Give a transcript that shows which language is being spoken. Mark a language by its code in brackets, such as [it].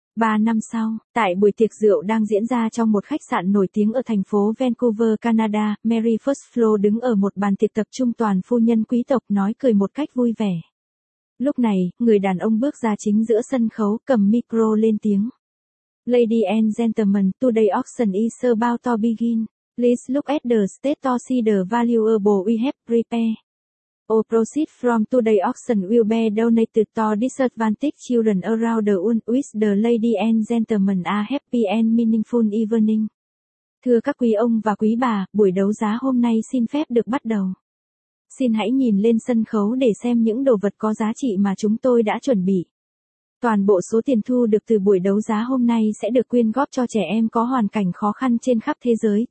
[vi] 3 năm sau, tại buổi tiệc rượu đang diễn ra trong một khách sạn nổi tiếng ở thành phố Vancouver, Canada, Mary First Floor đứng ở một bàn tiệc tập trung toàn phu nhân quý tộc nói cười một cách vui vẻ. Lúc này, người đàn ông bước ra chính giữa sân khấu, cầm micro lên tiếng. [en] Ladies and gentlemen, today auction is about to begin. Please look at the state to see the valuable we have prepared. All proceeds from today's auction will be donated to disadvantaged children around the world. With the ladies and gentlemen a happy and meaningful evening. [vi] Thưa các quý ông và quý bà, buổi đấu giá hôm nay xin phép được bắt đầu. Xin hãy nhìn lên sân khấu để xem những đồ vật có giá trị mà chúng tôi đã chuẩn bị. Toàn bộ số tiền thu được từ buổi đấu giá hôm nay sẽ được quyên góp cho trẻ em có hoàn cảnh khó khăn trên khắp thế giới.